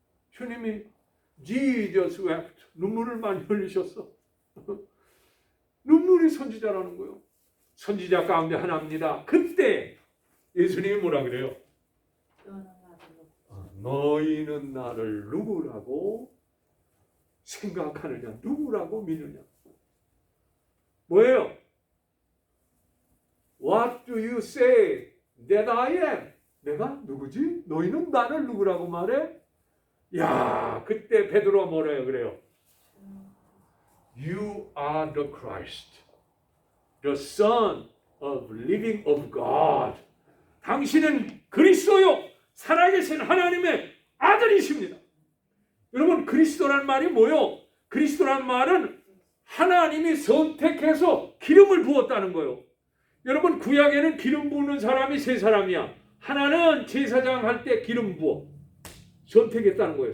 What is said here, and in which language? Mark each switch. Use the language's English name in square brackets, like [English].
[Korean] 주님이 [English] Jesus wept. [Korean] 눈물을 많이 흘리셨어. 눈물의 선지자라는 거예요. 선지자 가운데 하나입니다. 그때 예수님이 뭐라 그래요? 너희는 나를 누구라고 생각하느냐? 누구라고 믿느냐? 뭐예요? [English] What do you say that I am? [Korean] 내가 누구지? 너희는 나를 누구라고 말해? 야, 그때 베드로가 뭐래요? 그래요? [English] You are the Christ, the Son of living of God. [Korean] 당신은 그리스도요, 살아계신 하나님의 아들이십니다. 여러분, 그리스도란 말이 뭐요? 그리스도란 말은 하나님이 선택해서 기름을 부었다는 거예요. 여러분, 구약에는 기름 부는 사람이 세 사람이야. 하나는 제사장 할 때 기름 부어. 선택했다는 거예요.